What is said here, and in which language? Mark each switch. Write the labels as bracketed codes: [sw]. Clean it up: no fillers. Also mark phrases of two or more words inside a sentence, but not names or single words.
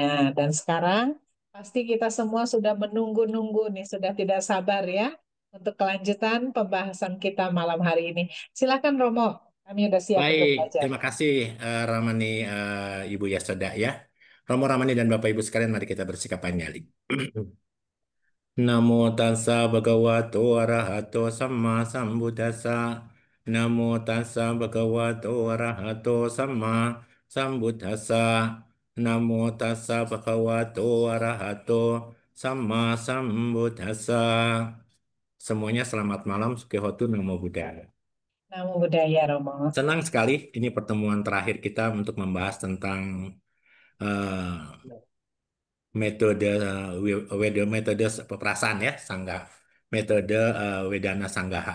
[id] Dan sekarang pasti kita semua sudah menunggu-nunggu nih, sudah tidak sabar ya untuk kelanjutan pembahasan kita malam hari ini. Silakan Romo, kami sudah siap untuk Baik, belajar. terima kasih Ramani, Ibu Yasoda ya. Romo Ramani dan Bapak Ibu sekalian, mari kita bersikap nyali. [pi] Namo tassa bhagavato arahato samma sambuddhassa. Namo tassa bhagavato arahato samma sambuddhassa. Namo tassa bhagavato arahato samma sambuddhassa. [id] Semuanya selamat malam, [pi] Sukihotu Namo Buddhaya. Namo Buddhaya Romo. [id] Senang sekali ini pertemuan terakhir kita untuk membahas tentang eh, metode metode peperasaan ya, sangga metode [pi] Wedana Sanggaha.